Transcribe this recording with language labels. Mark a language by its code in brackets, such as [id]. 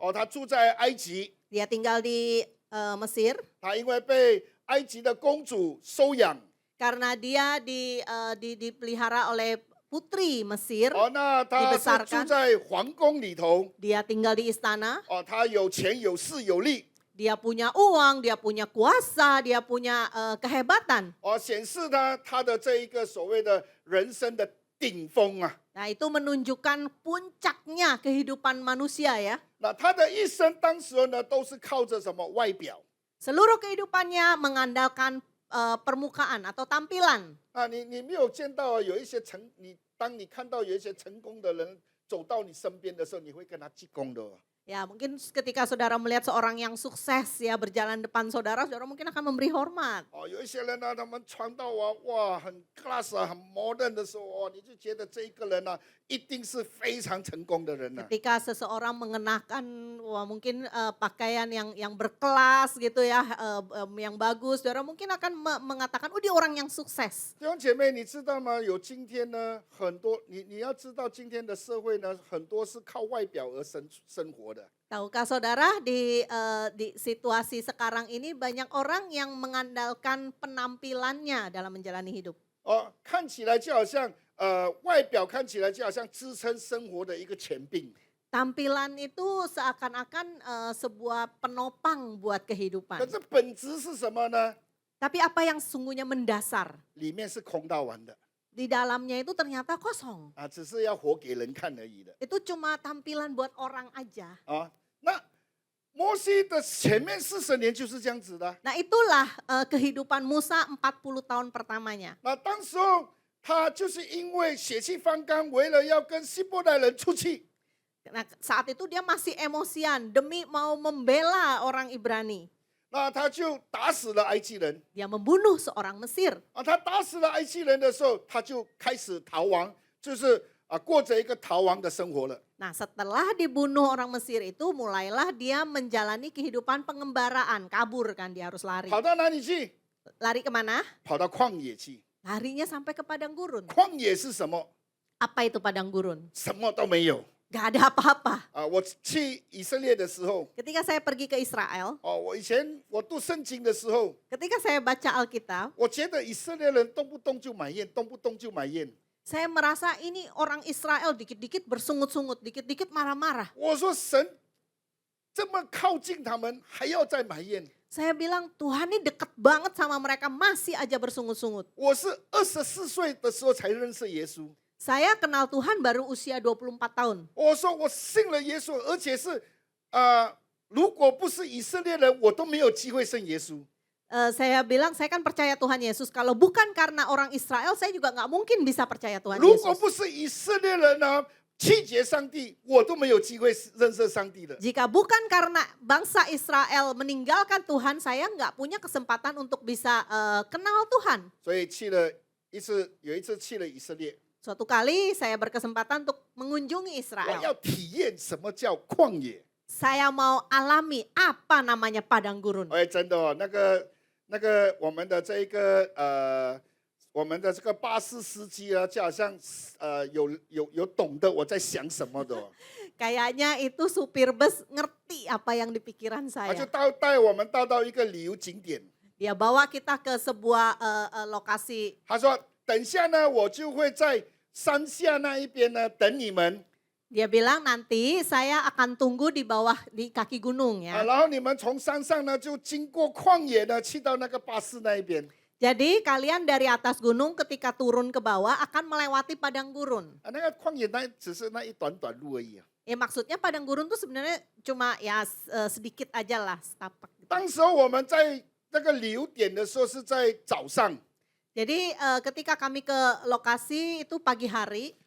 [zh] 他住在埃及， [id] Dia tinggal di Mesir [zh] 他因为被埃及的公主收养， [id] karena dia dipelihara oleh putri Mesir. [zh] 那他是住在皇宫里头， [id] Dia tinggal di istana. [zh] 他有钱有势有力， [id] Dia punya uang, dia punya kuasa, dia punya kehebatan. [zh] 显示他的这一个所谓的人生的顶峰啊。 [id] Nah itu menunjukkan puncaknya kehidupan manusia ya. [zh] 那他的一生当时候呢，都是靠着什么外表 [id] Seluruh kehidupannya mengandalkan permukaan atau tampilan. 啊？ [zh] 你没有见到有一些当你看到有一些成功的人走到你身边的时候，你会跟他鞠躬的。 [id] Ya, mungkin ketika saudara melihat seorang yang sukses ya berjalan depan saudara, saudara mungkin akan memberi hormat. [zh] 哦，有一些人呢，他们穿到哇很 class 啊，很 modern 的时候，哦，你就觉得这一个人呢，一定是非常成功的人呢。 [id] Ketika seseorang mengenakan wah, mungkin pakaian yang berkelas gitu ya, yang bagus, saudara mungkin akan mengatakan, oh dia orang yang sukses. [zh] 弟兄姐妹，你知道吗？有今天呢，很多你要知道，今天的社会呢，很多是靠外表而生活的。 [id] Tahukah saudara di situasi sekarang ini banyak orang yang mengandalkan penampilannya dalam menjalani hidup. [zh] 哦，看起来就好像外表看起来就好像支撑生活的一个权柄。 [id] Tampilan itu seakan-akan sebuah penopang buat [zh] 可 [id] kehidupan. [zh] 是本质是什么呢？ [id] Tapi apa yang sesungguhnya mendasar? [zh] 里面是空到完的 [id] Di dalamnya itu ternyata kosong. [zh] 啊，只是要活给人看而已的 [id] Itu cuma tampilan buat orang aja. 啊。 [zh] 那摩西的前面40年就是这样子的。 [id] Nah itulah kehidupan Musa 40 tahun pertamanya. [zh] 那当时候他就是因为血气方刚，为了要跟希伯来人出去， [id] Nah saat itu dia masih emosian demi mau membela orang Ibrani. [zh] 那他就打死了埃及人 [id] Dia membunuh seorang Mesir. 啊。 [zh] 他打死了埃及人的时候，他就开始逃亡，就是过着一个逃亡的生活了。 [id] Nah setelah dibunuh orang Mesir itu mulailah dia menjalani kehidupan pengembaraan. Kabur kan dia harus lari. [zh] 跑到哪里去？ [id] Lari kemana? [zh] 跑到旷野去。 [id] Larinya sampai ke padang gurun. [zh] 旷野是什么？ [id] Apa itu padang gurun? [zh] 什么都没有 [id] Gak ada apa-apa. [zh] 啊！我去以色列的时候， [id] Ketika saya pergi ke Israel, [zh] 哦，我以前我读圣经的时候， [id] ketika saya baca Alkitab, [zh] 我觉得以色列人动不动就买烟，动不动就买烟。 [id] saya merasa ini orang Israel dikit-dikit bersungut-sungut, dikit-dikit marah-marah. [zh] 我说神这么靠近他们，还要再买烟。 [id] Saya bilang Tuhan ini deket banget sama mereka, masih aja bersungut-sungut. [zh] 我是24岁的时候才认识耶稣。 [id] Saya kenal Tuhan baru usia 24 tahun. [zh] 我说我信了耶稣，而且是如果不是以色列人，我都没有机会信耶稣。 [id] Saya bilang saya kan percaya Tuhan Yesus. Kalau bukan karena orang Israel, saya juga nggak mungkin bisa percaya Tuhan [zh] 如果 [id] Yesus. [zh] 不是以色列人呢，拒绝上帝，我都没有机会认识上帝的。 [id] Jika bukan karena bangsa Israel meninggalkan Tuhan, saya nggak punya kesempatan untuk bisa kenal Tuhan. [zh] 所以有一次去了以色列， [id] Suatu kali saya berkesempatan untuk mengunjungi [zh] 我 [id] Israel. [zh] 要体验什么叫旷野。 [id] Saya mau alami apa namanya padang gurun. [zh] 哎，真的哦，那个我们的这一个我们的这个巴士司机啊，就好像有懂得我在想什么的、哦， [id] Kayaknya itu supir bus ngerti apa yang di pikiran [zh] 他就 [id] saya. [zh] 带我们到一个旅游景点。 [id] Dia bawa kita ke sebuah lokasi. [zh] 他说：“等下呢，我就会在山下那一边呢等你们。 [id] Dia bilang nanti saya akan tunggu di bawah di kaki gunung 啊， ya. [zh] 然后你们从山上呢就经过旷野呢，去到那个巴士那一边。 [id] Jadi kalian dari atas gunung ketika turun ke bawah akan melewati padang gurun. [zh] 啊，那个旷野只是那一短路而已啊。 [id] Maksudnya padang gurun tuh sebenarnya cuma ya sedikit aja lah setapak. [zh] 当时候我们在那个旅游点的时候是在早上， [id] Jadi ketika kami ke lokasi itu pagi hari.